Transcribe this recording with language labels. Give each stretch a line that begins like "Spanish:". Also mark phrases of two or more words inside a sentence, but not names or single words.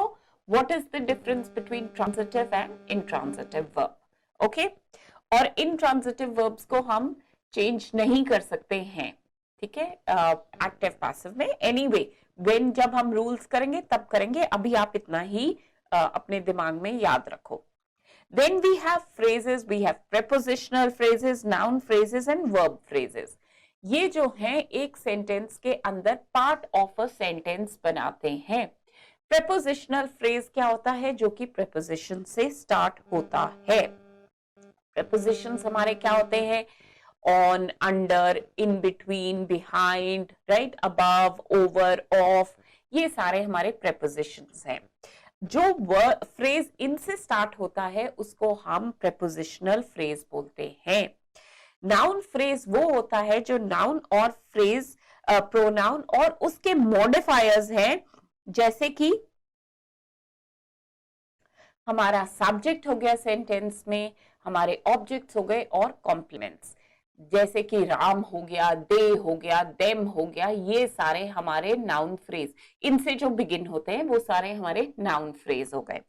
English: What is the difference between transitive and intransitive verb?
Hindi: ओके? और
English: intransitive verbs
Hindi: को हम चेंज नहीं कर सकते हैं. ठीक है?
English: active passive
Hindi: में
English: anyway when
Hindi: जब हम रूल्स करेंगे तब करेंगे, अभी आप इतना ही अपने दिमाग में याद रखो.
English: Then we have phrases, we have prepositional phrases, noun phrases and verb phrases.
Hindi: ये जो हैं एक सेंटेंस के अंदर
English: part of a sentence
Hindi: बनाते हैं.
English: prepositional phrase
Hindi: क्या होता है? जो कि preposition से स्टार्ट होता है. prepositions हमारे क्या होते हैं?
English: on, under, in between, behind, right, above, over, off,
Hindi: ये सारे हमारे prepositions हैं. जो फ्रेज इनसे स्टार्ट होता है उसको हम
English: prepositional phrase
Hindi: बोलते हैं.
English: noun phrase
Hindi: वो होता है जो नाउन और
English: phrase pronoun
Hindi: और उसके मॉडिफायर्स हैं, जैसे कि हमारा सब्जेक्ट हो गया सेंटेंस में, हमारे ऑब्जेक्ट्स हो गए और कॉम्प्लीमेंट्स, जैसे कि राम हो गया, दे हो गया, देम हो गया, ये सारे हमारे
English: noun phrase,
Hindi: इनसे जो बिगिन होते हैं वो सारे हमारे
English: noun phrase
Hindi: हो गए.